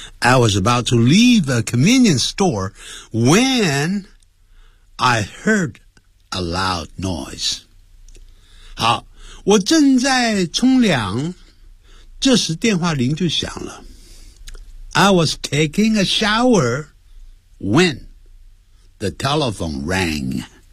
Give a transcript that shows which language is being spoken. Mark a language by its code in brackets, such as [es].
[en] I was about to leave a convenience store when I heard a loud noise. [zh] 好，我正在冲凉，这时电话铃就响了。 [en] I was taking a shower when the telephone rang.